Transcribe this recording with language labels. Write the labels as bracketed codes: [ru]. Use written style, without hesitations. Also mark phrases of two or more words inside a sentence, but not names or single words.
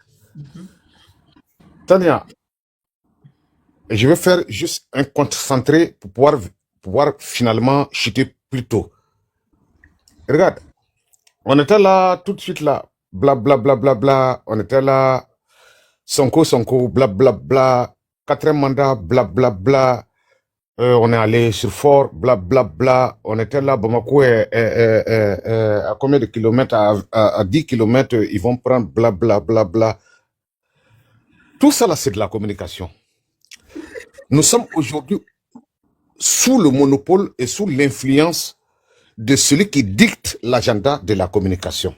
[fr] Tania, je vais faire juste un concentré pour pouvoir finalement chuter plus tôt. Regarde, on était là tout de suite là, bla bla bla bla bla, on était là, Sonko, bla bla bla, 4e mandat, bla bla bla, on est allé sur Fort, bla bla bla, on était là, Bamako à combien de kilomètres, à 10 kilomètres, ils vont prendre bla bla bla bla. Tout ça là, c'est de la communication. Nous sommes aujourd'hui sous le monopole et sous l'influence de celui qui dicte l'agenda de la communication.